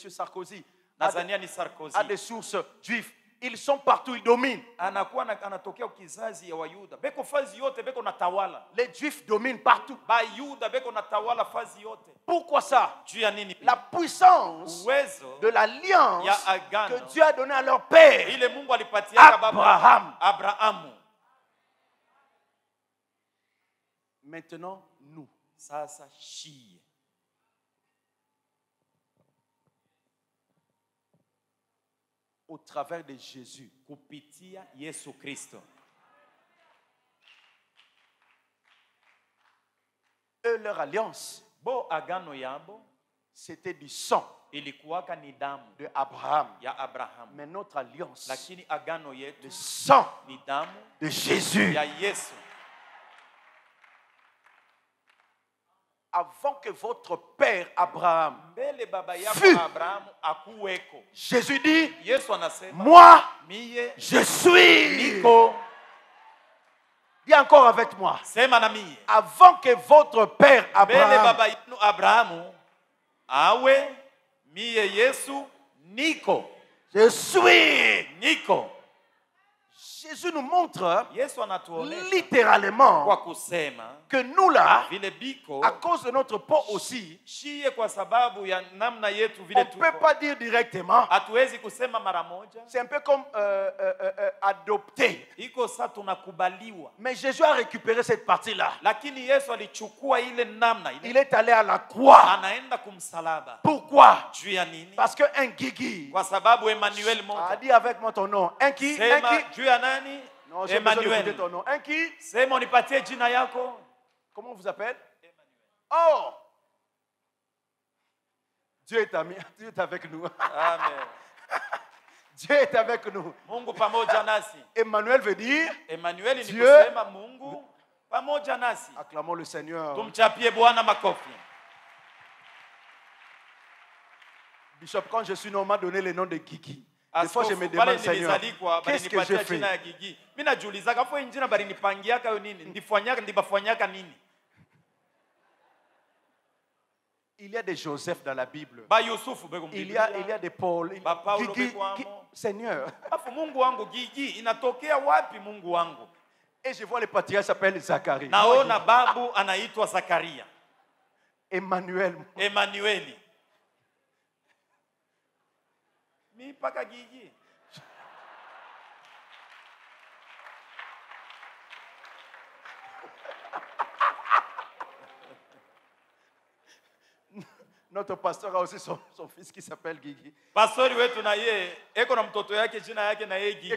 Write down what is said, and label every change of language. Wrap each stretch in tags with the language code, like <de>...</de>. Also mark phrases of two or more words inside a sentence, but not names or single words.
<fr>Sarkozy a</fr> <sw>Nazania ni Sarkozy</sw> <fr>des sources juives. Ils sont partout, ils dominent.</fr> <sw>anakuwa anatokea ukizazi ya Wayuda beko fazi yote beko natawala.</sw> <fr>Les juifs dominent partout.</fr> <sw>Bayuda beko natawala fazi yote.</sw> <fr>Pourquoi ça?</fr> <sw>Juu ya nini?</sw> <fr>La puissance</fr> <sw>Uwezo</sw> <fr>de l'alliance</fr> <sw>ya agano</sw> <fr>que Dieu a donnée à leur père.</fr> <sw>ile Mungu alipatia Abraham. Abrahamu.</sw> <fr>Maintenant, nous.</fr> <sw>Sasa shie</sw> <fr>Au travers de Jésus.</fr> <sw>kupitia Yesu Kristo.</sw> <fr>Eux, leur alliance,</fr> <sw>Bo agano yabo</sw> <fr>c'était du sang</fr> <sw>ilikuwaka ni damu</sw> <fr>de Abraham.</fr> <sw>ya Abrahamu,</sw> <fr>Mais notre alliance,</fr> <sw>lakini agano</sw> <fr>le</fr> <sw>yetu</sw> <fr>sang</fr> <sw>ni damu</sw> <fr>de Jésus.</fr> <sw>ya Yesu.</sw> <fr>Avant que votre père Abraham,</fr> <sw>Mbele baba yako</sw> <fr>Fut.</fr> <sw>Abrahamu akuweko,</sw> <fr>Jésus dit,</fr> <sw>Yesu anasema</sw> <fr>moi,</fr> <sw>miye</sw> <fr>je suis.</fr> <sw>niko.</sw> <fr>Dis encore avec moi.</fr> <sw>Sema na miye.</sw> <fr>Avant que votre père</fr> <sw>Mbele Abraham, baba yenu Abrahamu awe miye Yesu niko.</sw> <fr>je suis.</fr> <sw>Niko.</sw> <fr>Jésus nous montre</fr> <sw>Yesu anatuonesha</sw> <fr>littéralement</fr> <sw>kwa kusema</sw> <fr>que nous là,</fr> <sw>vile biko</sw> <fr>à cause de notre peau aussi,</fr> <sw>shie kwa sababu ya namna yetu</sw> <fr>on</fr> <sw>vile</sw> <fr>ne peut</fr> <sw>tuko.</sw> <fr>pas dire directement.</fr> <sw>Hatuwezi kusema mara moja.</sw> <fr>C'est un peu comme adopté.</fr> <sw>Iko saa tunakubaliwa.</sw> <fr>Mais Jésus a récupéré cette partie-là.</fr> <sw>Lakini Yesu alichukua ile namna</sw> <fr>Il</fr> <sw>ile.</sw> <fr>est allé à la croix.</fr> <sw>Anaenda kumsalaba.</sw> <fr>Pourquoi?</fr> <sw>Juu ya nini?</sw> <fr>Parce qu'un Guigui</fr> <sw>Kwa sababu Emmanuel</sw> <fr>a</fr> <sw>moja.</sw> <fr>dit avec moi ton nom. Un qui?</fr> <sw>Sema juu ya nani?</sw> <fr>Non, j'ai besoin d'écouter Emmanuel. ton nom. Un qui?</fr> <sw>Sema unipatie jina yako.</sw> <fr>Comment on vous appelle? Oh! Dieu est ami. Dieu est avec nous. Amen. Dieu est avec nous.</fr> <sw>Mungu pamoja nasi.</sw> <fr>Emmanuel veut dire,</fr> <sw>Emmanuel ni</sw> <fr>Dieu.</fr> <sw>kusema Mungu pamoja nasi.</sw> <fr>acclamons le Seigneur.</fr> <sw>Tumchapie Bwana makofi.</sw> <fr>Bishop, quand je suis né, on m'a donné le nom de Guigui. Des fois, je me</fr> <sw>Askofu, pale</sw> <fr>demande, Seigneur,</fr> <sw>nilizalikwa</sw> <fr>qu'est-ce que</fr> <sw>balinipatia</sw> <fr>j'ai fait?</fr> <sw>jina ya Gigi. Mimi najiulizaka hapo jina balinipangiaka yo nini? Ndibafanyaka nini?</sw> <fr>Il y a des Joseph dans la Bible.</fr> <sw>Ba Yusufu beko</sw> <fr>Il</fr> <sw>Biblia.</sw> <fr>y a des Paul.</fr> <sw>Ba Paulo Guigui, beko amo.</sw> <fr>Seigneur.</fr> <sw>Afu Mungu wangu Gigi inatokea wapi Mungu wangu?</sw> <fr>Et je vois le patriarche s'appelle Zacharie.</fr> <sw>Naona babu anaitwa Zakaria. Emmanuel. Emmanueli. Mi paka Gigi.</sw> <fr>Notre pasteur a aussi son fils qui s'appelle Guigui.</fr> <sw>Pastori wetu na ye eko na mtoto yake jina yake na ye Gigi.</sw>